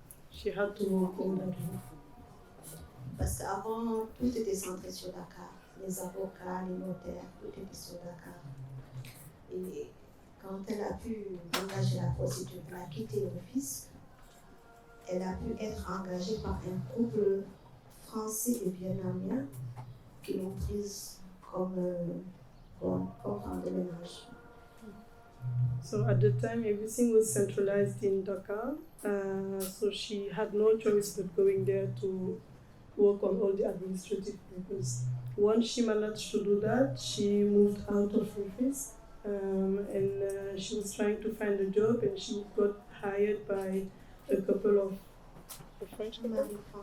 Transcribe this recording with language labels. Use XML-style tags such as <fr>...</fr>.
<en>She had to walk all that way.</en> <fr>Parce qu'avant, tout était centré sur Dakar. Les avocats, les notaires, tout était sur Dakar. Et quand elle a pu engager la procédure pour la quitter Rufisque, elle a pu être engagée par un couple français et vietnamien qui l'ont prise comme femme de ménage.</fr> <en>So at the time, everything was centralized in Dakar. So she had no choice but going there to work on all the administrative papers. Once she managed to do that, she moved out of Rufisque and she was trying to find a job, and she got hired by a couple of French couple.</en>